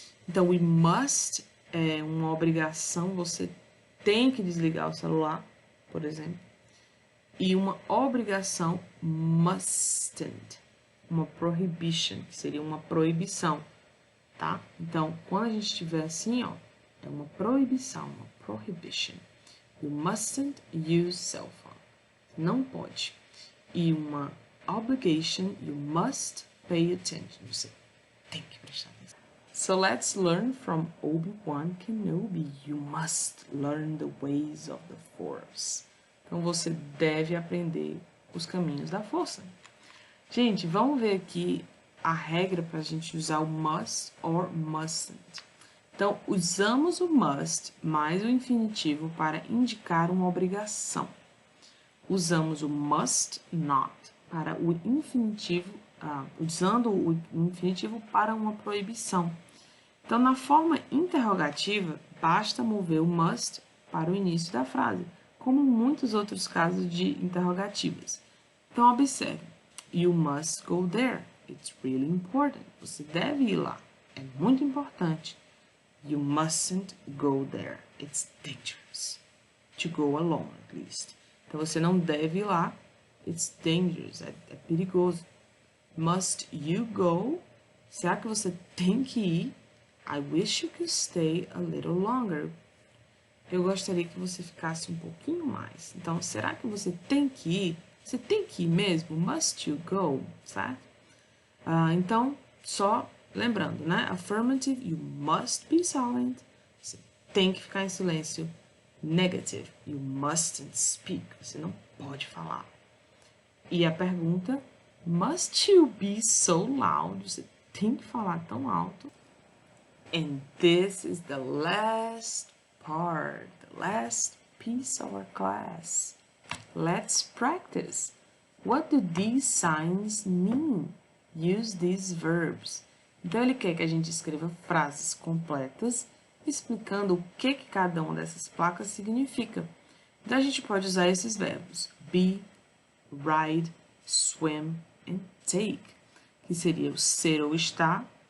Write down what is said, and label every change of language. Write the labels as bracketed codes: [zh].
[pt] Então, [en] we must [pt] é uma obrigação, você tem que desligar o celular, por exemplo. E uma obrigação, mustn't, uma prohibition, que seria uma proibição, tá? Então, quando a gente estiver assim, ó, é uma proibição, uma prohibition. [en] You mustn't use cell phone. [pt] Não pode. E uma obligation, [en] you must pay attention. [pt] Você tem que prestar atenção. [en] So let's learn from Obi-Wan Kenobi. You must learn the ways of the Force. [pt] Então, você deve aprender os caminhos da força. Gente, vamos ver aqui a regra para a gente usar o must or mustn't. Então, usamos o must mais o infinitivo para indicar uma obrigação. Usamos o must not para o infinitivo, usando o infinitivo para uma proibição. Então, na forma interrogativa, basta mover o must para o início da frase, como muitos outros casos de interrogativas. [en] Então, observe. You must go there. It's really important. [pt] Você deve ir lá. É muito importante. [en] You mustn't go there. It's dangerous. To go alone, at least. [pt] Então, você não deve ir lá. [en] It's dangerous. [pt] É perigoso. [en] Must you go? [pt] Será que você tem que ir? [en] I wish you could stay a little longer. [pt] Eu gostaria que você ficasse um pouquinho mais. Então, será que você tem que ir? Você tem que ir mesmo? [en] Must you go? [pt] Certo? Então, só lembrando, né? [en] Affirmative, you must be silent. [pt] Você tem que ficar em silêncio. [en] Negative, you mustn't speak. [pt] Você não pode falar. E a pergunta, [en] must you be so loud? [pt] Você tem que falar tão alto. [en] And this is the last part, the last piece of our class. Let's practice. What do these signs mean? Use these verbs. [pt] Então, ele quer que a gente escreva frases completas, explicando o que cada uma dessas placas significa. Então, a gente pode usar esses verbos. [en] Be, ride, swim and take. [pt] Que seria o ser ou estar,